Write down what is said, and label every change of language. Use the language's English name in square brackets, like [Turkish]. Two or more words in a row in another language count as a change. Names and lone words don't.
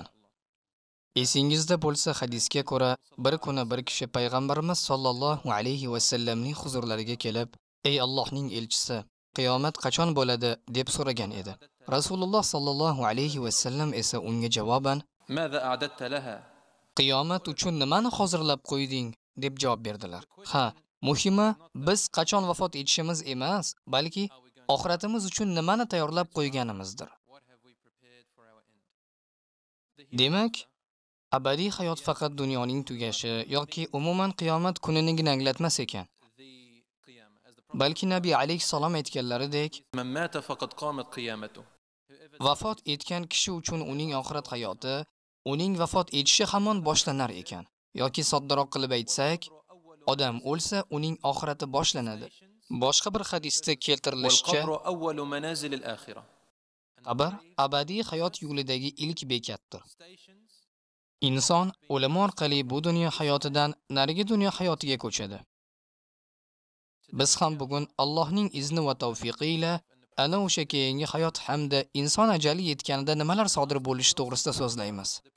[Uzbek] Esingizda bo'lsa, hadisga ko'ra, bir kuni bir kishi payg'ambarimiz [Arabic] صلى الله عليه وسلم [Uzbek] huzurlariga kelib, "Ey Allohning elchisi, qiyomat qachon bo'ladi?" deb so'ragan edi. Rasululloh [Arabic] صلى الله عليه وسلم [Uzbek] esa unga javoban, [Arabic] ماذا أعددت لها؟ [Uzbek] "Qiyomat uchun nimani hozirlab qo'yding?" deb javob berdilar. Ha, muhimi biz qachon vafot etishimiz emas, balki oxiratimiz uchun nimani tayyorlab qo'yganimizdir. Demak, abadiy hayot faqat dunyoning tugashi yoki umuman qiyomat kunini anglatmas ekan. Balki Nabiy alayhisalom aytganlaridek, [Arabic] من مات فقد قامت قيامته. [Uzbek] vafot etgan kishi uchun uning oxirat hayoti, uning vafot etishi hamon boshlanar ekan. Yoki soddaroq qilib aytsak, odam o'lsa, uning oxirati boshlanadi. Boshqa bir hadisda keltirilishicha, [Arabic] والقبر أول منازل الآخرة. [Uzbek] qabr abadiy hayot yo'lidagi ilk bekatdir. Inson o'limi orqali bu dunyo hayotidan narigi dunyo hayotiga ko'chadi. Biz ham bugun Allohning izni va tavfiqi ila ana o'sha keyingi hayot hamda inson ajali yetganida nimalar sodir bo'lishi to'g'risida so'zlaymiz.